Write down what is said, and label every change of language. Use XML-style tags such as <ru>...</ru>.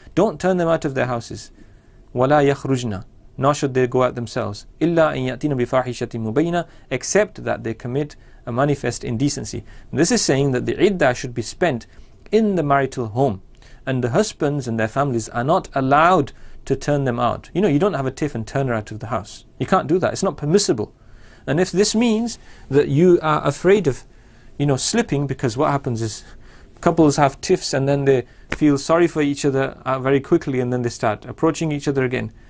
<en>Don't turn them out of their houses.</en> <ar>ولا يخرجن.</ar> <en>Nor should they go out themselves.</en> <ar>إلا أن يأتين بفاحشة مبينة.</ar> <en>Except that they commit a manifest indecency. And this is saying that the iddah should be spent in the marital home. And the husbands and their families are not allowed to turn them out. You don't have a tiff and turn her out of the house. You can't do that. It's not permissible. And if this means that you are afraid of, slipping, because what happens is couples have tiffs and then they feel sorry for each other very quickly, and then they start approaching each other again.</en>